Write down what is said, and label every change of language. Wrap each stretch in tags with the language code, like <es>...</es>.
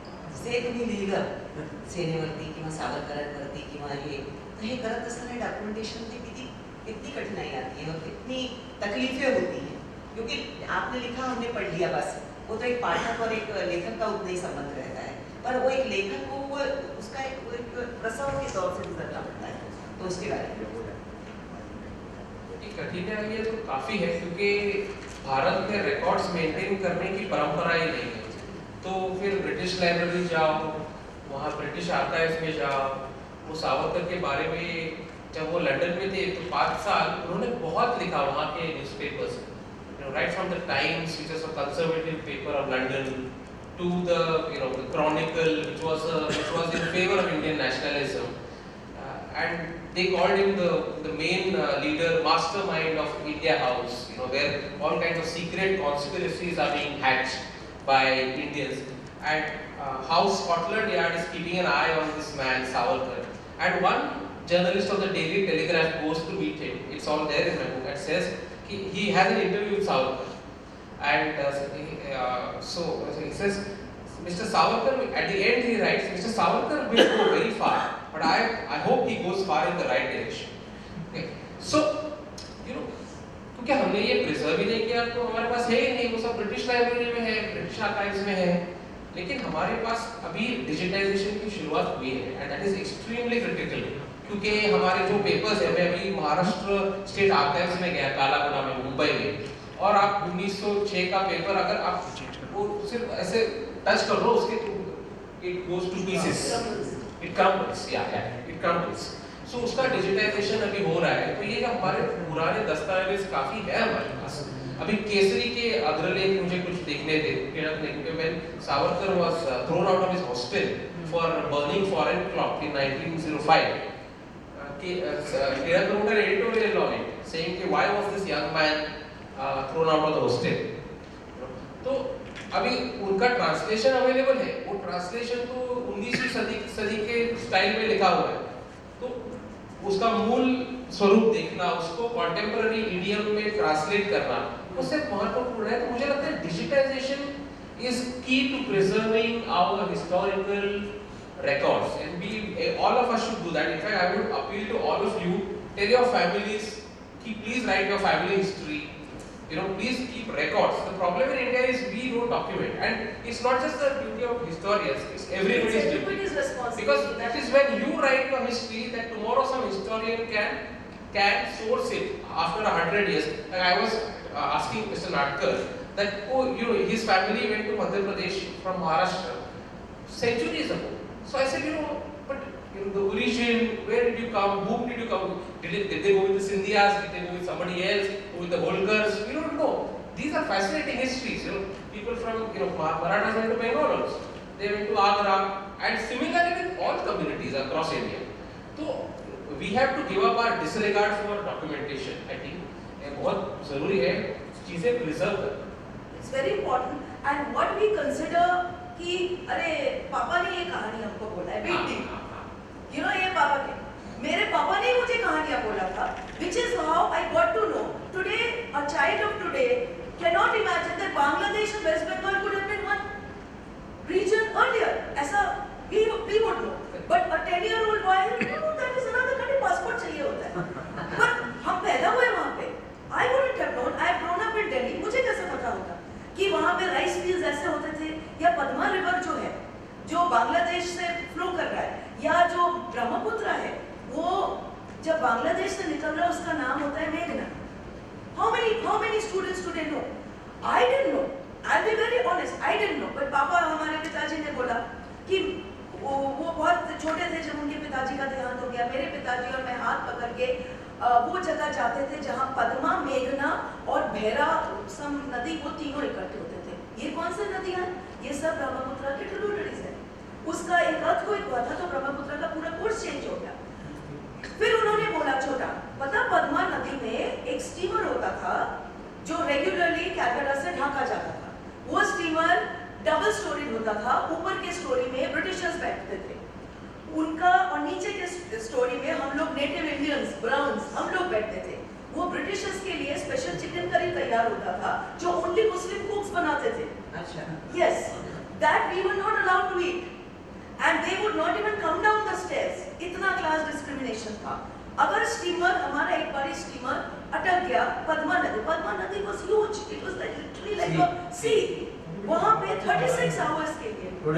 <mr>जसे तुम्ही लिहिलं सेनेवरती किंवा सावरकरांवरती किंवा हे करत असताना डॉक्युमेंटेशन मध्ये</mr> <hi>कितनी कठिनाई आती है और कितनी तकलीफें होती हैं, क्योंकि आपने लिखा, हमने पढ़ लिया, बस वो तो एक पाठक और एक लेखक का उतना ही संबंध रहता है, पर वो एक लेखक को वो उसका एक प्रसव के तौर से गुजरना पड़ता है। तो उसके बारे में कठिनाई ये तो काफी है, क्योंकि भारत में रिकॉर्ड्स मेंटेन करने की परंपरा ही नहीं है। तो फिर ब्रिटिश लाइब्रेरी जाओ, वहाँ ब्रिटिश आर्काइव्स में जाओ, वो सावरकर के बारे में जब वो लंदन में थे तो 5 साल उन्होंने बहुत लिखा वहाँ के newspapers,</hi> <en>right from the Times, which is a conservative paper of London, to the the Chronicle, which was in favor of Indian nationalism, and they called him the main leader, mastermind of India House, where all kinds of secret conspiracies are being hatched by Indians, and how Scotland Yard is keeping an eye on this man Savarkar. And one journalist of the Daily Telegraph goes to meet him. It's all there in my book. It says he has an interview with Savarkar, and so he says, Mr. Savarkar, at the end he writes, Mr. Savarkar will go very far, but I hope he goes far in the right direction. Okay?</en> <hi>So क्योंकि हमने ये preserve ही नहीं किया, तो हमारे पास है ही नहीं, वो सब ब्रिटिश लाइब्रेरी में है, ब्रिटिश आर्काइव्स में है। लेकिन हमारे पास अभी डिजिटाइजेशन की शुरुआत हुई है,</hi> <en>and that is extremely critical,</en> <hi>क्योंकि हमारे जो पेपर्स है, मैं अभी महाराष्ट्र स्टेट आर्काइव्स में गया, कालागुड़ा में, मुंबई में, और आप 1906 का पेपर अगर आप वो सिर्फ ऐसे टच कर लो उसके,</hi> <en>It goes to pieces, it crumbles, it crumbles.</en> <hi>सो उसका डिजिटाइजेशन अभी हो रहा है। तो ये जो हमारे पुराने दस्तावेज काफी है हमारे पास। अभी केसरी के अग्रलेख मुझे कुछ देखने थे, क्योंकि मैं</hi> <en>Savarkar was thrown out of his hostel for burning foreign cloth in 1905. Kiran wrote an editorial on it, saying कि why was this young man thrown out of the hostel.</en> <hi>तो अभी उनका ट्रांसलेशन अवेलेबल है, वो ट्रांसलेशन तो 19वीं सदी के स्टाइल में लिखा हुआ है। तो उसका मूल स्वरूप देखना, उसको कॉन्टेम्पररी इडियम में ट्रांसलेट करना, उससे महत्वपूर्ण है। तो मुझे लगता है</hi> <en>Digitization is key to preserving our historical records, and all of us should do that. In fact, I would appeal to all of you, tell your families, please write your family history, please keep records. The problem in India is we don't document, and it's not just the duty of historians, it's everybody's duty. Because it is when you write your history that tomorrow some historian can source it after 100 years. Like I was asking Mr. Natkar that his family went to Madhya Pradesh from Maharashtra centuries ago. So I said, but the origin, where did you come, whom did you come, did they go with the Sindhyas, did they go with somebody else, go with the Holkars? We don't know. These are fascinating histories. people from Marathas went to Bengal also. They went to Agra, and similarly with all communities across India. So we have to give up our disregard for documentation. I think</en> <hi>ये बहुत जरूरी है चीजें preserve करना.</hi> <en>It's very important. And what we consider</en> <hi>कि अरे पापा ने ये कहानी हमको बोला है,</hi> <en>big deal. You know</en> <hi>ये पापा के, मेरे पापा ने मुझे कहानियाँ बोला था,</hi> <en>which is how I got to know. Today, a child of today cannot imagine that Bangladesh and West Bengal could have been one region earlier. ऐसा we would know. But a 10-year-old boy, that is another country, passport</en> <hi>चाहिए होता है. But हम पैदा हुए वहाँ पे.</hi> <en>I wouldn't have known. I have grown up in Delhi.</en> <hi>मुझे कैसे पता होता कि वहाँ पे राइस फील्ड्स ऐसे होते थे, या पद्मा रिवर जो है, जो बांग्लादेश से फ्लो कर रहा है, या जो ब्रह्मपुत्र है, वो जब बांग्लादेश से निकल रहा है उसका नाम होता है मेघना.</hi> <en>How many students today know? I didn't know. I'll be very honest. I didn't know.</en> <hi>But पापा हमारे पिताजी ने बोला कि वो बहुत छोटे थे जब उनके पिताजी का देहांत हो गया. मेरे पिताजी और मैं हाथ पकड़ के वो जगह जाते थे जहाँ पद्मा, मेघना और भैरा सम नदी, वो तीनों इकट्ठे होते थे. ये कौन सी नदियाँ? ये सब ब्रह्मपुत्र के ट्रिब्यूटरीज है. उसका एक अर्थक्वेक हुआ था तो ब्रह्मपुत्र का पूरा कोर्स चेंज हो गया. फिर उन्होंने बोला छोटा, पता पद्मा नदी में एक स्टीमर होता था जो रेगुलरली कलकत्ता से ढाका जाता था. वो स्टीमर डबल स्टोरी होता था. ऊपर के स्टोरी में ब्रिटिशर्स बैठते थे उनका, और नीचे के स्टोरी में हम लोग नेटिव इंडियंस, ब्राउन्स, हम लोग बैठते थे. वो ब्रिटिशर्स के लिए स्पेशल चिकन करी तैयार होता था जो ओनली मुस्लिम कुक्स बनाते थे. अच्छा.</hi> <en>Yes, that we were not allowed to eat. And they would not even come down the stairs.</en> <hi>इतना क्लास डिस्क्रिमिनेशन था. अगर स्टीमर, हमारा एक बारी स्टीमर अटक गया पद्मा नदी</hi> <en>was huge. It was like literally like a sea.</en> <hi>वहाँ पे 36 hours के लिए.</hi>